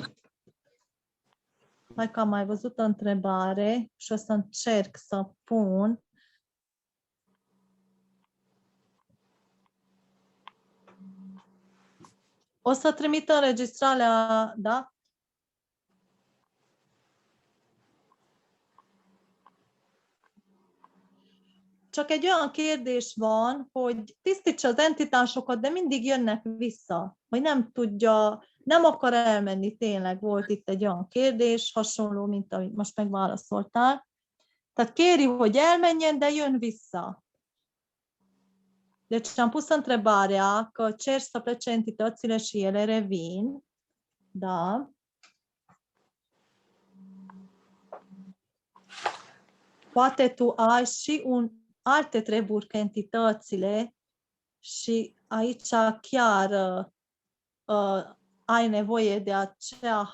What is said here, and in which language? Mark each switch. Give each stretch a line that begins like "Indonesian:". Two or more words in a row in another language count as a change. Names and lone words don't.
Romanian: Hai că am mai văzut o întrebare și o să încerc să pun. O să trimit înregistrarea, da?
Hungarian: Csak egy olyan kérdés van, hogy tisztítsa az entitásokat, de mindig jönnek vissza. Vagy nem akar elmenni, tényleg volt itt egy olyan kérdés, hasonló, mint amit most megválaszoltál. Tehát kéri, hogy elmenjen, de jön vissza.
Romanian: Deci am pus întrebarea că cer să plece entitățile și ele revin. Da. Poate tu ai și alte treburi ca entitățile și aici chiar ai nevoie de acea